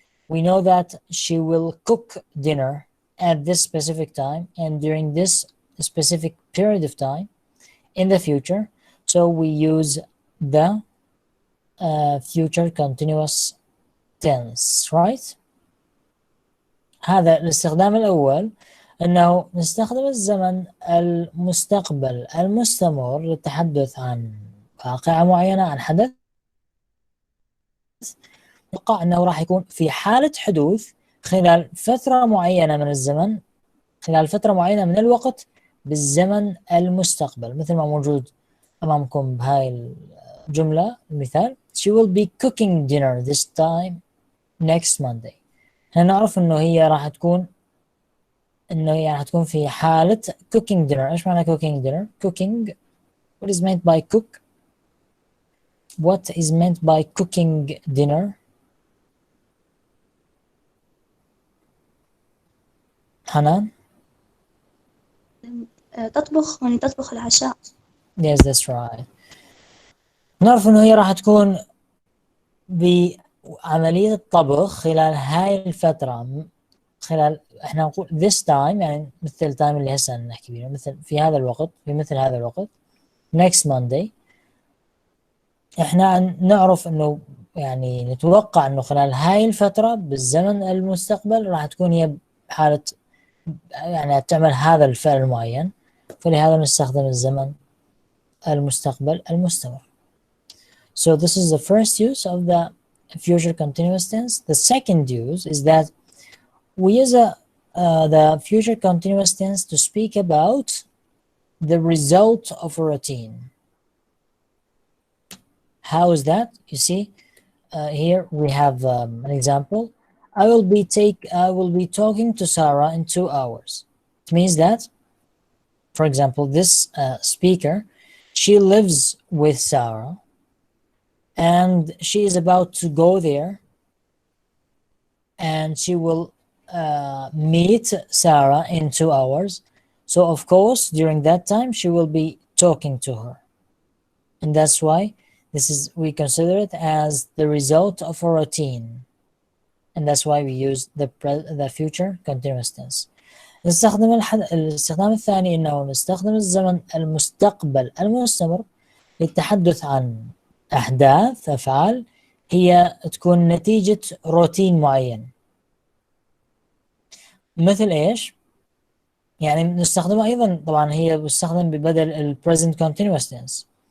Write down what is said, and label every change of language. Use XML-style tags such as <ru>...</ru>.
<en>We know that she will cook dinner at this specific time and during this specific period of time in the future. So we use the future continuous tense, right?</en> <ar>هذا الاستخدام الأول، أنه نستخدم الزمن المستقبل المستمر للتحدث عن واقعة معينة، عن حدث نتوقع أنه راح يكون في حالة حدوث خلال فترة معينة من الزمن، خلال فترة معينة من الوقت بالزمن المستقبل، مثل ما موجود أمامكم بهاي الجملة المثال.</ar> <en>She will be cooking dinner this time next Monday.</en> <ar>هنا نعرف إنه هي راح تكون في حالة cooking dinner. إيش معنى</ar> <en>cooking dinner? Cooking, what is meant by cook? What is meant by cooking dinner?</en> <ar>حنان؟ تطبخ يعني تطبخ العشاء.</ar> <en>Yes, that's right.</en> <ar>نعرف إنه هي راح تكون بعملية الطبخ خلال هاي الفترة، خلال احنا نقول</ar> <en>this time</en> <ar>يعني مثل التايم اللي هسه نحكي فيه، مثل في هذا الوقت، في مثل هذا الوقت</ar> <en>next Monday.</en> <ar>احنا نعرف انه يعني نتوقع انه خلال هاي الفترة بالزمن المستقبل راح تكون هي بحالة يعني تعمل هذا الفعل المعين، فلهذا نستخدم الزمن المستقبل المستمر.</ar> <en>So this is the first use of the future continuous tense. The second use is that we use the future continuous tense to speak about the result of a routine. How is that? You see, here we have an example. I will be talking to Sarah in 2 hours. It means that, for example, this speaker, she lives with Sarah and she is about to go there and she will meet Sarah in 2 hours. So of course, during that time, she will be talking to her. And that's why we consider it as the result of a routine. And that's why we use the future continuous tense.</en> <ar>الاستخدام الثاني انه نستخدم الزمن المستقبل المستمر للتحدث عن احداث افعال هي تكون نتيجة روتين معين. مثل ايش؟ يعني نستخدمها ايضا، طبعا هي بتستخدم ببدل ال present continuous tense.</ar>